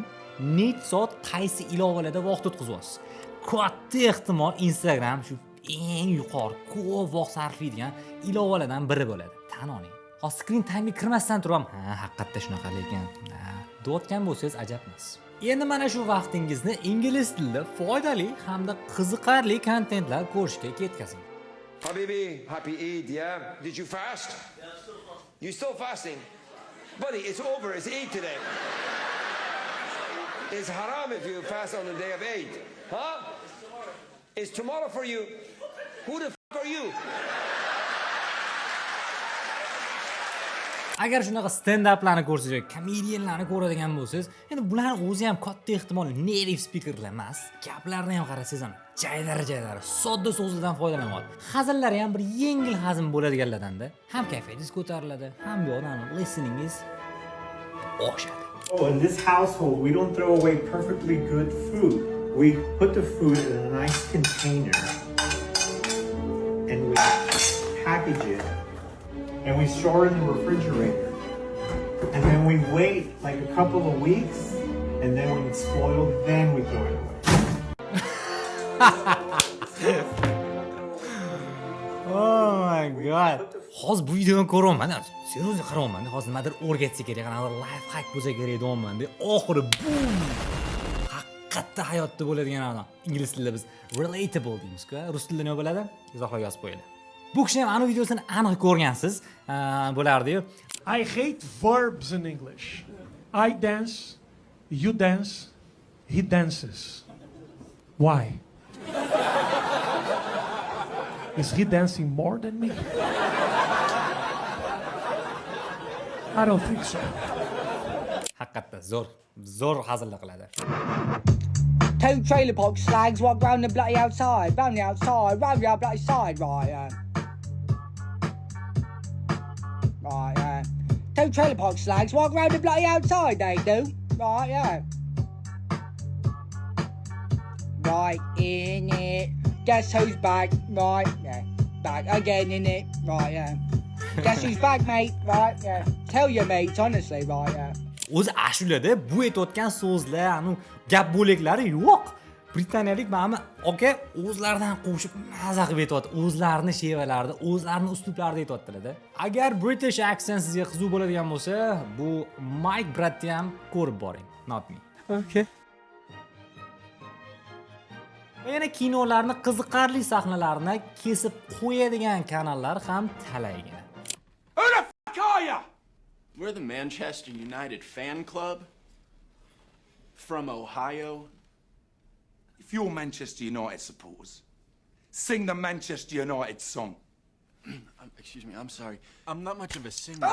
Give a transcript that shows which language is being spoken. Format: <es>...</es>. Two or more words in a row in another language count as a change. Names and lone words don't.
<uz>Necha soat qaysi ilovalarda vaqt o'tkazyapsiz? Katta ehtimol Instagram shu eng yuqori ko'p vaqt sarflaydigan ilovalardan biri bo'ladi. Tan oling. Hozir</uz> <en>screen time</en> <uz>ga kirmasdan turib, haqiqatda shunaqa lekin, deyotgan bo'lsangiz ajab emas. Endi mana shu vaqtingizni ingliz tilida foydali hamda qiziqarli kontentlar ko'rishga ketkazing.</uz> <en>Habibi, happy Eid, yeah? Did you fast? Yeah, still fasting. You still fasting? Buddy, it's over. It's Eid today. It's haram if you fast on the day of Eid. Huh? It's tomorrow for you. Who the f*** are you?</en> <uz>Agar shunaqa stand-uplarni ko'rsangiz yoki komediyanlarni ko'radigan bo'lsangiz, endi bularning o'zi ham katta ehtimol</uz> <en>native speakerlar</en> <uz>emas. Gaplarni ham qarasangiz ham jaydari, sodda so'zlardan foydalanyapti. Hazillari ham bir yengil hazm bo'ladiganlardan-da. Ham kayfiyatingiz ko'tariladi, ham yo'dan listeningiz oshadi.</uz> <en>Oh, in this household, we don't throw away perfectly good food. We put the food in a nice container and we package it and we store it in the refrigerator. And then we wait like a couple of weeks and then when it's spoiled, then we throw it away. Oh my god.</en> <uz>Hozir bu videoni ko'ryapman. Seriyozga qarayapman. Hozir nimadir o'rgatsa kerak, qanaqa</uz> <en>life hack</en> <uz>bo'lsa kerak deyapman. Oxiri bum. Haqiqatda hayotda bo'ladigan ana ingliz tilida biz relatable deymiz-ku. Rus tilida nima bo'ladi? Izohlarga yozib qo'yinglar. Bu kishi ham ana videosini aniq ko'rgansiz, bo'lardi-yu.</uz> <en>I hate verbs in English. I dance, you dance, he dances. Why? Is he dancing more than me? I don't think so.</en> <uz>Haqiqatda zo'r hazillar qiladi.</uz> <en>Two trailer park slags walk round the bloody outside, round the bloody side, right? Right, two trailer park slags walk round the bloody outside, they do. Right, yeah. Right, in it. Guess who's back? Right, yeah. Back again, in it. Right, yeah. Guess who's back, mate? Right, yeah. Tell your mates, honestly, right, yeah.</en> <uz>O'zi ashulada bu aytayotgan so'zlar, gap bo'laklari yo'q. britaniyalik mana aka o'zlaridan qo'shib maza qilib aytyapti. O'zlarini shevalarida, o'zlarini uslublarida aytyaptilar-da. Agar</uz> <en>British accent</en> <uz>sizga qiziq bo'ladigan bo'lsa, bu Mike Bratni ham ko'rib boring,</uz> <en>not me. Okay.</en> <uz>Va yana kinolarni qiziqarli sahnalarini kesib qo'yadigan kanallar ham talaygina.</uz> <en>Who the f*** are you? We're the Manchester United fan club from Ohio. If you're Manchester United supporters, sing the Manchester United song. Excuse me, I'm sorry. I'm not much of a singer.</en>